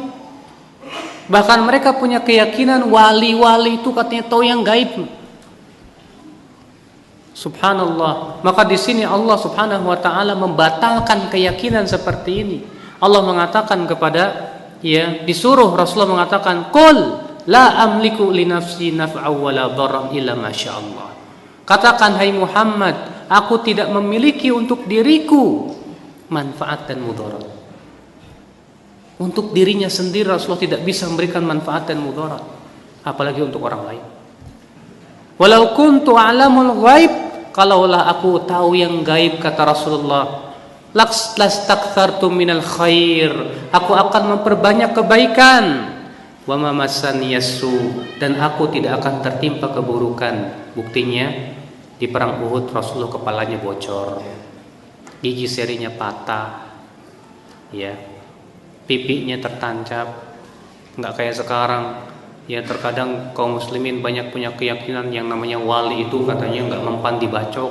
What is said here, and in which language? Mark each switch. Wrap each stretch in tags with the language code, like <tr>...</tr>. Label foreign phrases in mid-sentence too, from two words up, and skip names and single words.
<id>Bahkan mereka punya keyakinan wali-wali itu katanya tahu yang gaib. Subhanallah. Maka di sini</id> <ar>الله سبحانه وتعالى</ar> <id>membatalkan keyakinan seperti ini. Allah mengatakan kepada disuruh Rasulullah mengatakan,</id> <ar>"قل لا أملك لنفسي نفعا ولا ضرا إلا ما شاء الله."</ar> <id>Katakan hai Muhammad, aku tidak memiliki untuk diriku manfaat dan mudarat. Untuk dirinya sendiri Rasulullah tidak bisa memberikan manfaat dan mudarat, apalagi untuk orang lain.</id> <ar>ولو كنت أعلم الغيب,</ar> <id>kalaulah aku tahu yang gaib kata Rasulullah,</id> <ar>لاستكثرت من الخير,</ar> <id>aku akan memperbanyak kebaikan.</id> <ar>وما مسني السوء,</ar> <id>dan aku tidak akan tertimpa keburukan. Buktinya di perang Uhud Rasulullah kepalanya bocor, gigi serinya patah, ya. Pipinya tertancap. Nggak kayak sekarang ya, terkadang kaum muslimin banyak punya keyakinan yang namanya wali itu katanya nggak mempan dibacok.</id>